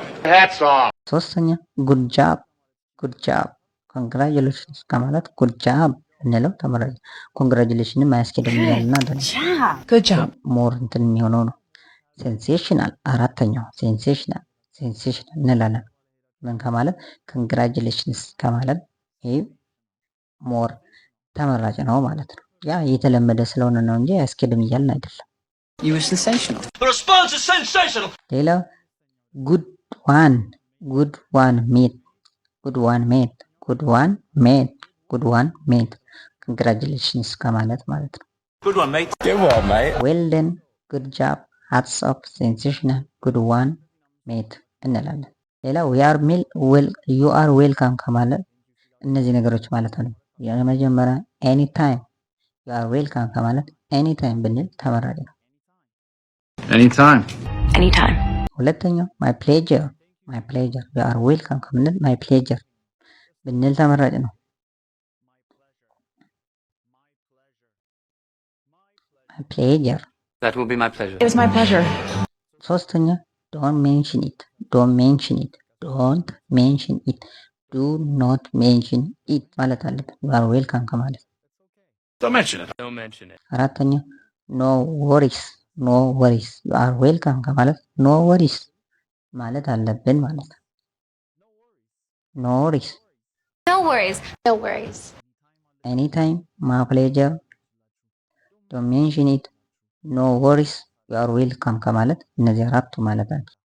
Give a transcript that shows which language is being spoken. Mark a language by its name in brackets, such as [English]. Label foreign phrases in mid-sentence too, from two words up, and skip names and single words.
[Amharic] ሶስተኛ [English] good job congratulations [Amharic] ከማለት [English] good job [Amharic] ብንለው ተመራጭ ነው። congratulations ማያስኬድም ይላልና [English] good job [Amharic] ሞር እንትን የሚሆነው ነው። sensational አራተኛው sensational እንላለን ምን ከማለት congratulations ከማለት ይሄ ሞር ተመራጭ ነው ማለት ነው። ያ የተለመደ ስለሆነ ነው እንጂ አያስኬድም እያልን አይደለም። [English] You were sensational. The response is sensational. ሌላ good one mate good one mate congratulations [Amharic] ከማለት ማለት ነው። [English] Good one, mate. Good one, mate. well done, good job, hats off, sensational, good one mate [Amharic] እንላለን። ሌላ [English] you are welcome [Amharic] ከማለት እነዚህ ነገሮች ማለት ነው። የመጀመሪያ [English] any time you are welcome ከማለት any time [Amharic] ብንል ተመራጭ ነው። [English] Anytime. Anytime. ሁለተኛው my pleasure you are welcome ከምንል my pleasure [Amharic] ብንል ተመራጭ ነው። [English] my pleasure። That will be my pleasure. It was my pleasure. ሶስተኛ don't mention it do not mention it [Amharic] ማለት አለብን [English] you are welcome ከማለት። Don't mention it. Don't mention it. አራተኛ no worries you are welcome ከማለት no worries [Amharic] ማለት አለብን ማለት ነው። [English] no worries። No worries. No worries. anytime my pleasure don't mention it no worries you are welcome [Amharic] ከማለት እነዚህ አራቱ ማለት ነው።